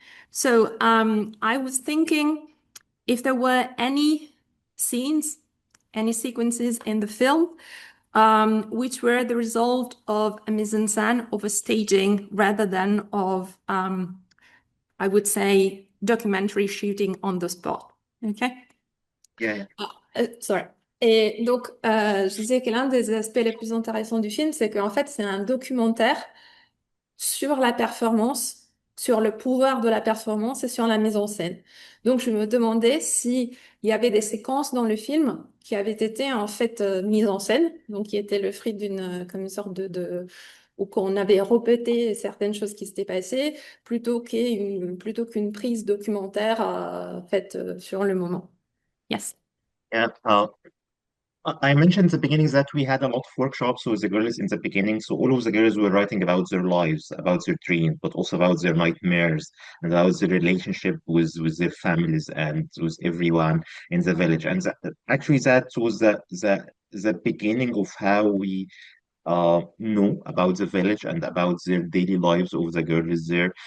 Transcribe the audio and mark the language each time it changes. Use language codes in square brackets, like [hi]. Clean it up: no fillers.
[en] So I was thinking if there were any scenes, any sequences in the film which were the result of a mise en scène, of a staging, rather than of, I would say, documentary shooting on the spot. Okay? Yeah, Sorry. [fr] Et donc, je disais que l'un des aspects les plus intéressants du film, c'est qu'en fait, c'est un documentaire sur la performance, sur le pouvoir de la performance et sur la mise en scène. Donc, je me demandais s'il y avait des séquences dans le film qui avaient été en fait mises en scène, donc qui étaient le fruit comme une sorte ou qu'on avait répété certaines choses qui s'étaient passées, plutôt qu'une prise documentaire faite sur le moment. [en] Yes. yeah. I mentioned at the beginning that we had a lot of workshops with the girls in the beginning. So all of the girls were writing about their lives, about their dreams, but also about their nightmares and about their relationship with their families and with everyone in the village. And actually, that was the beginning of how we know about the village and about their daily lives of the girls there.